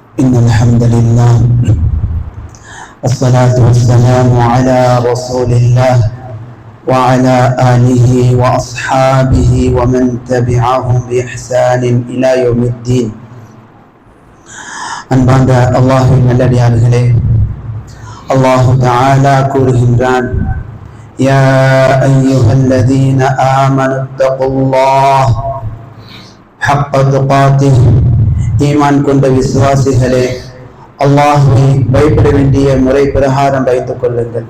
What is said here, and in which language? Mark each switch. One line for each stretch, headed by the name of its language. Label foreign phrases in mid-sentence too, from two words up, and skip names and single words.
Arabic: إن الحمد لله والصلاة والسلام على رسول الله وعلى آله وأصحابه ومن تبعهم بإحسان إلى يوم الدين.
Tamil: அன்பார்ந்த அல்லாஹ்வின் நல்லடியார்களே,
Arabic: الله تعالى
Tamil: கூறுகின்றான்,
Arabic: يا أيها الذين آمنوا اتقوا الله حق تقاته,
Tamil: ஈமான் கொண்ட விசுவாசிகளே, அல்லாஹ்வை பயப்பட வேண்டிய முறை பிரகாரம் வைத்துக் கொள்ளுங்கள்.